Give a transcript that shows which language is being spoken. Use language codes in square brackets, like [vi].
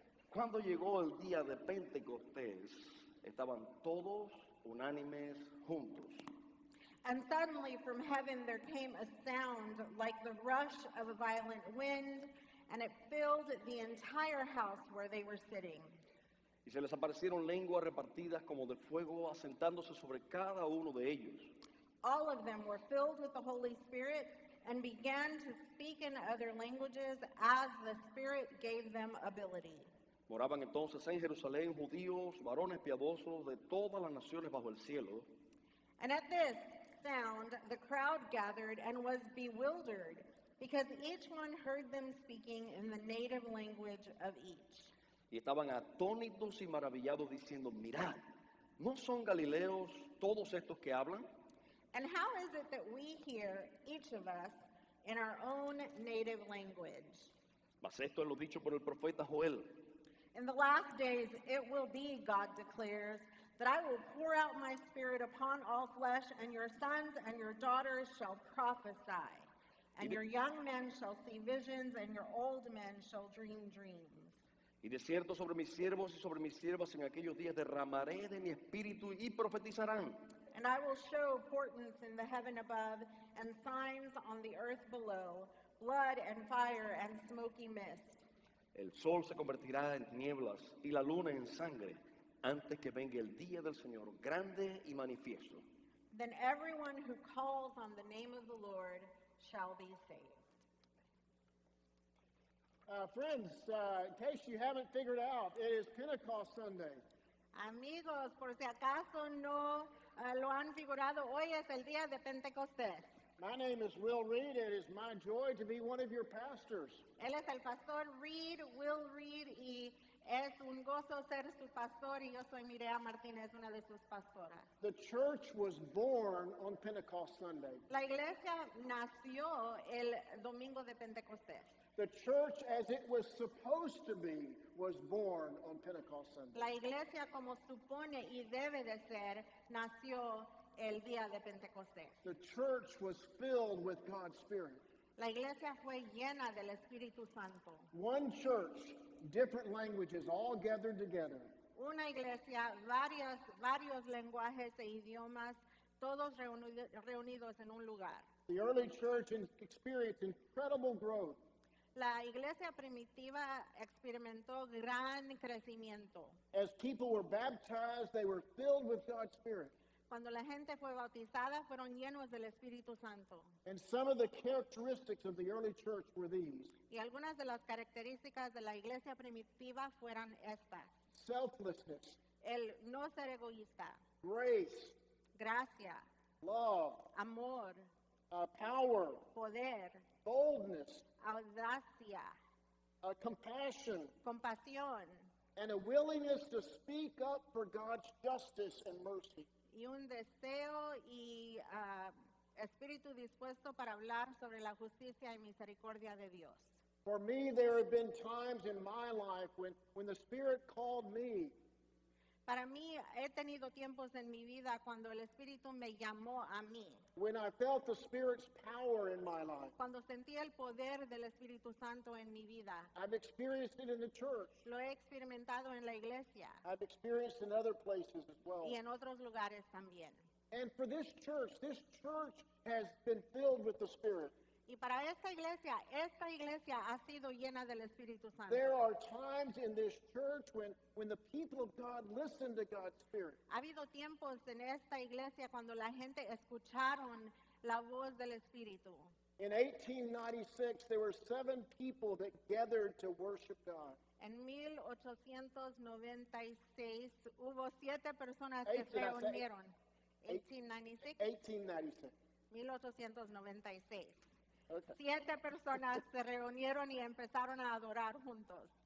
[es] Cuando llegó el día de Pentecostés, estaban todos unánimes juntos. [en] And suddenly from heaven there came a sound like the rush of a violent wind, and it filled the entire house where they were sitting. [es] Y se les aparecieron lenguas repartidas como de fuego, asentándose sobre cada uno de ellos. [en] All of them were filled with the Holy Spirit and began to speak in other languages as the Spirit gave them ability. [es] Moraban entonces en Jerusalén judíos, varones piadosos de todas las naciones bajo el cielo. [en] And at this sound, the crowd gathered and was bewildered, because each one heard them speaking in the native language of each. [es] Y estaban atónitos y maravillados diciendo, mirad, ¿no son galileos todos estos que hablan? [en] And how is it that we hear, each of us, in our own native language? [es] Mas esto es lo dicho por el profeta Joel. [en] In the last days it will be, God declares, that I will pour out my spirit upon all flesh, and your sons and your daughters shall prophesy, and your young men shall see visions, and your old men shall dream dreams. [es] Y de cierto sobre mis siervos y sobre mis siervas en aquellos días derramaré de mi espíritu y profetizarán. [en] And I will show portents in the heaven above and signs on the earth below, blood and fire and smoky mist. [es] El sol se convertirá en tinieblas y la luna en sangre antes que venga el día del Señor grande y manifiesto. [en] Then everyone who calls on the name of the Lord shall be saved. Friends, in case you haven't figured out, it is Pentecost Sunday. [es] Amigos, por si acaso no lo han figurado, hoy es el día de Pentecostés. [en] My name is Will Reed. It is my joy to be one of your pastors. [es] Él es el pastor Reed, Will Reed, y es un gozo ser su pastor, y yo soy Mireya Martínez, una de sus pastoras. [en] The church was born on Pentecost Sunday. [es] La iglesia nació el domingo de Pentecostés. [en] The church, as it was supposed to be, was born on Pentecost Sunday. [es] La iglesia, como supone y debe de ser, nació el día de Pentecostés. [en] The church was filled with God's Spirit. [es] La iglesia fue llena del Espíritu Santo. [en] One church, different languages, all gathered together. [es] Una iglesia, varios lenguajes e idiomas, todos reunidos en un lugar. [en] The early church experienced incredible growth. [es] La iglesia primitiva experimentó gran crecimiento. [en] As people were baptized, they were filled with God's Spirit. [es] Cuando la gente fue bautizada, fueron llenos del Espíritu Santo. [en] And some of the characteristics of the early church were these: [es] Y algunas de las características de la iglesia primitiva fueran estas: [en] selflessness, [es] el no ser egoísta, [en] grace, [es] gracia, [en] love, [es] amor, [en] power, [es] poder, [en] boldness, [es] audacia, [en] compassion, [es] compasión, [en] and a willingness to speak up for God's justice and mercy. [es] y un deseo y espíritu dispuesto para hablar sobre la justicia y misericordia de Dios. [en] For me, there have been times in my life when the Spirit called me. [es] Para mí, he tenido tiempos en mi vida cuando el Espíritu me llamó a mí. [en] When I felt the Spirit's power in my life. [es] Cuando sentí el poder del Espíritu Santo en mi vida. [en] I've experienced it in the church. [es] Lo he experimentado en la iglesia. [en] I've experienced in other places as well. [es] Y en otros lugares también. [en] And for this church has been filled with the Spirit. [es] Y para esta iglesia ha sido llena del Espíritu Santo. [en] There are times in this church when the people of God listen to God's Spirit. [es] Ha habido tiempos en esta iglesia cuando la gente escucharon la voz del Espíritu. [en] In 1896, there were 7 people that gathered to worship God. [es] En 1896 hubo 7 personas que se reunieron. [en] 1896. [es] 1896. [en] 1896. Okay. [es] 7 personas se reunieron y empezaron a adorar juntos.